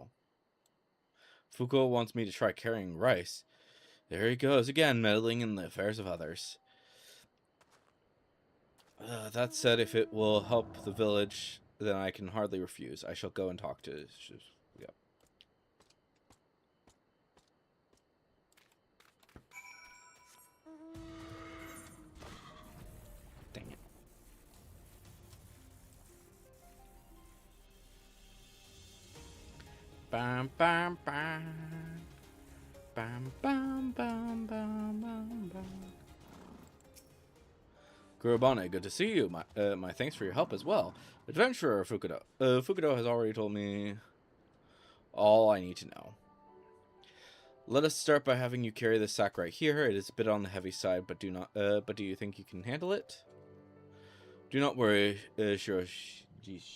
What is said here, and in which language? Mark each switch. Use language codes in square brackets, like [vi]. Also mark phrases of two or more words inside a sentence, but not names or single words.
[en] Fuko wants me to try carrying rice. There he goes again, meddling in the affairs of others. That said, if it will help the village, then I can hardly refuse. I shall go and talk to... Yep. Dang it. Bam, bam, bam. Bam, bam, bam, bam, bam, bam. Kurabane, good to see you. My thanks for your help as well. Adventurer Fukudo. Fukudo has already told me all I need to know. Let us start by having you carry this sack right here. It is a bit on the heavy side, but do you think you can handle it? Do not worry, Shiroshi.